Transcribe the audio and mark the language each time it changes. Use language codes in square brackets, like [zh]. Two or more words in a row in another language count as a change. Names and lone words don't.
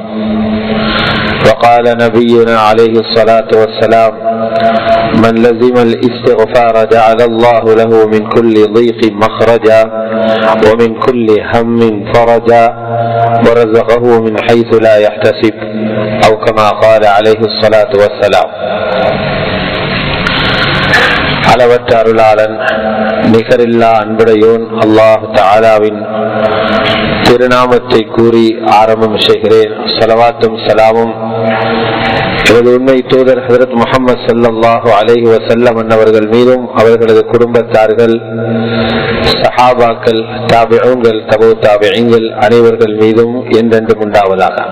[ar] وقال نبينا عليه الصلاة والسلام: من لزم الاستغفار جعل الله له من كل ضيق مخرجا ومن كل هم فرجا ورزقه من حيث لا يحتسب، أو كما قال عليه الصلاة والسلام. [ta] அளவற்ற அருளாளன் நிகரில்லா அன்புடையோன் அல்லாஹ் தஆலாவின் திருநாமத்தை கூறி ஆரம்பம் செய்கிறேன். ஸலவாத்தும் ஸலாமும் எனது உண்மை தூதர் ஹஜ்ரத் முஹம்மது [ar] صلى الله عليه وسلم [ta] அவர்கள் மீதும் அவர்களது குடும்பத்தார்கள், சஹாபாக்கள், தாபிஊன்கள், தபூ தாபிஈன்கள் அனைவர்கள் மீதும் என்றென்றும் உண்டாவதாக.